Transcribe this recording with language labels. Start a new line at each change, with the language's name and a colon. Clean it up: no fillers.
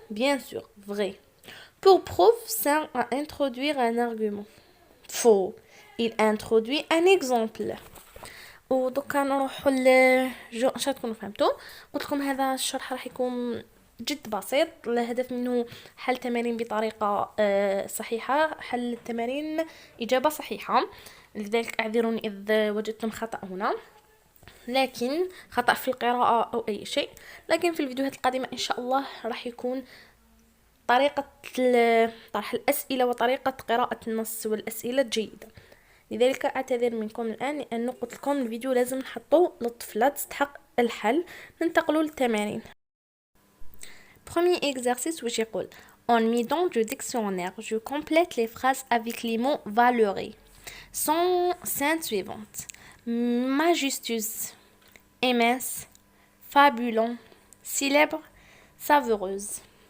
French: Bien sûr, vrai. Pour preuve, sert à introduire un argument. Faux. Il introduit un exemple.
Arabic: ودوكا نروحوا ان شاء تكونوا فهمتوا. قلت لكم هذا الشرح راح يكون جد بسيط. الهدف منه حل تمارين بطريقة صحيحة. حل التمارين إجابة صحيحة. لذلك اعذروني إذ وجدتم خطأ هنا، لكن خطأ في القراءة أو أي شيء. لكن في الفيديوهات القادمة إن شاء الله راح يكون طريقة طرح الأسئلة وطريقة قراءة النص والأسئلة جيدة. لذلك أعتذر منكم الآن لأنه قلت لكم الفيديو لازم نحطوه للطفلة تستحق الحل. ننتقلوا للتمارين.
French: Premier exercice où j'écoute. En midant du dictionnaire, je complète les phrases avec les mots valorés. Sont scènes suivantes. Majestueuse, immense, fabuleux, célèbre, savoureuse.